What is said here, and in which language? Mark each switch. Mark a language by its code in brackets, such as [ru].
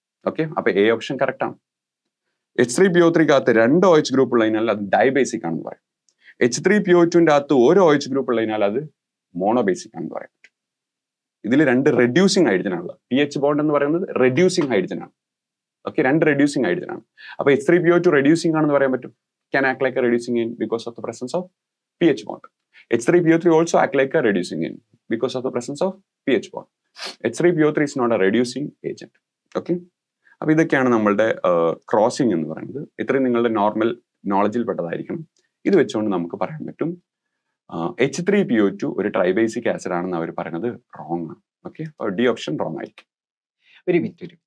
[ml] Okay, അപ്പൊ A option correct ആണ്. H3PO3 അകത്ത് 2 OH ഗ്രൂപ്പ് ഉള്ളതിനാൽ അത് ഡൈബേസിക് ആണെന്ന് പറയാം. H3PO2 അകത്ത് ഒരു OH ഗ്രൂപ്പ് ഉള്ളതിനാൽ അത് മോണോബേസിക് ആണെന്ന് പറയാം. ഇതിൽ 2 റെഡ്യൂസിങ് ഹൈഡ്രജൻ ആണ്. PH ബോണ്ട് എന്ന് പറയുന്നത് റെഡ്യൂസിങ് ഹൈഡ്രജൻ ആണ്. ഓക്കെ, 2 റെഡ്യൂസിങ് ഹൈഡ്രജൻ ആണ്. അപ്പൊ H3PO2 റെഡ്യൂസിങ് ആണെന്ന് പറയാൻ പറ്റും. [en] Can act like a reducing in because of the presence of PH bond. H3PO3 also act like a reducing in because of the presence of PH bond. H3PO3 is not a reducing agent. [ml] Okay, അപ്പൊ ഇതൊക്കെയാണ് നമ്മളുടെ crossing എന്ന് പറയുന്നത്. ഇത്രയും നിങ്ങളുടെ normal നോളജിൽ പെട്ടതായിരിക്കണം. ഇത് വെച്ചുകൊണ്ട് നമുക്ക് പറയാൻ പറ്റും H3PO2 ഒരു ട്രൈബേസിക് ആസിഡ് ആണെന്ന് അവർ പറയുന്നത് റോങ് ആണ്. ഓക്കെ, ഡി ഓപ്ഷൻ റോങ് ആയിരിക്കും. ഒരു മിനിറ്റ്.